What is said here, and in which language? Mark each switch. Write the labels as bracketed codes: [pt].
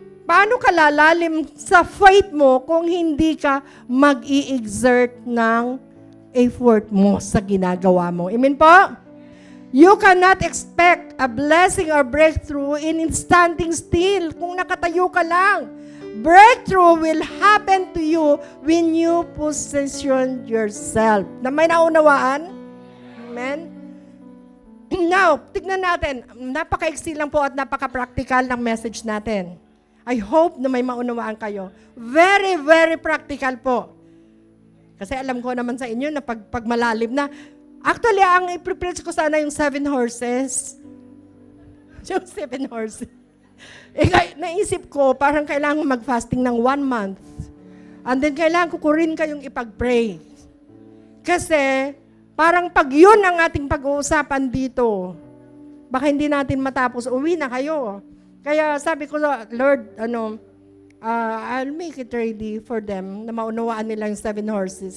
[tl] Paano ka lalalim sa faith mo kung hindi ka mag-i-exert ng effort mo sa ginagawa mo? Amen po? [en] You cannot expect a blessing or breakthrough in standing still [tl] kung nakatayo ka lang. [en] Breakthrough will happen to you when you position yourself. [tl] Na may naunawaan? Amen? Now, tignan natin. Napaka-easy lang po at napaka-practical ng message natin. [en] I hope [tl] na may maunawaan kayo. [en] Very, very practical [tl] po. Kasi alam ko naman sa inyo na pag malalim na, actually, ang i-preach ko sana yung 7 horses. Yung 7 horses. Naisip ko, parang kailangan mag-fasting ng 1 month. And then, kailangan ko rin kayong ipag-pray. Kasi, parang pag yun ang ating pag-uusapan dito, baka hindi natin matapos, uwi na kayo. Kaya sabi ko, [en] Lord, I'll make it ready for them [tl] na maunawaan nila yung [en] 7 horses.